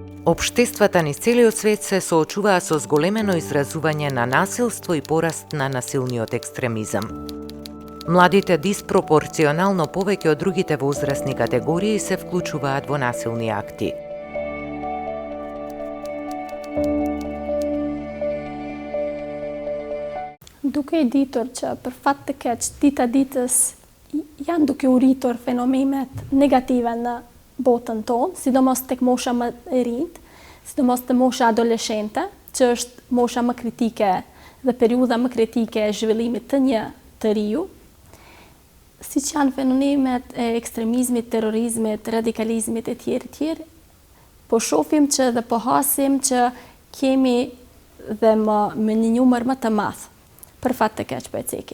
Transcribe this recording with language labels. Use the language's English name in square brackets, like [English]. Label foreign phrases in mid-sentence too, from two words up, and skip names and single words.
[Macedonian] Општествата низ целиот свет се соочуваа со зголемено изразување на насилство и пораст на насилниот екстремизам. Младите диспропорционално повеќе од другите возрастни категории се вклучуваат во насилни акти. [Albanian] Duke e ditur që për fat të keq dita ditës janë duke u rritur fenomenet negative në botën tonë, sidomos tek mosha më e rinjtë, sidomos te mosha adoleshente, që është mosha më kritike dhe periudha më kritike e zhvillimit të një të riu, siç janë fenomenet e ekstremizmit, terrorizmit, radikalizmit e tjerë, po shohim që dhe po hasim që kemi dhe me një numër më të madh për fat të keq po e ceki.